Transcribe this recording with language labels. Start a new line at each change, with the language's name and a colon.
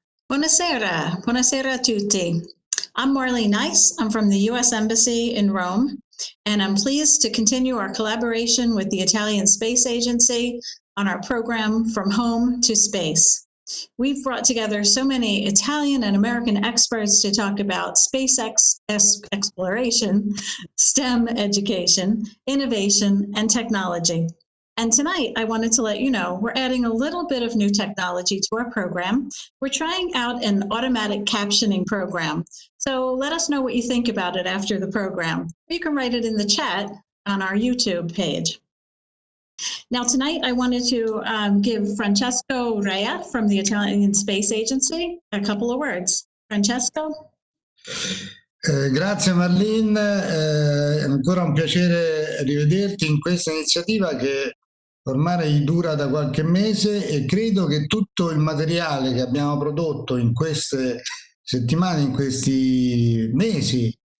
Italian: Buonasera, buonasera a tutti.
English: I'm Marlene Nice. I'm from the U.S. Embassy in Rome, and I'm pleased to continue our collaboration with the Italian Space Agency on our program From Home to Space. We've brought together so many Italian and American experts to talk about space exploration, STEM education, innovation, and technology. And tonight, I wanted to let you know we're adding a little bit of new technology to our program. We're trying out an automatic captioning program. So let us know what you think about it after the program. You can write it in the chat on our YouTube page. Now, tonight, I wanted to give Francesco Rea from the Italian Space Agency a couple of words. Francesco?
Italian: Grazie Marlene, è ancora un piacere rivederti in questa iniziativa che ormai dura da qualche mese e credo che tutto il materiale che abbiamo prodotto in queste settimane, in questi mesi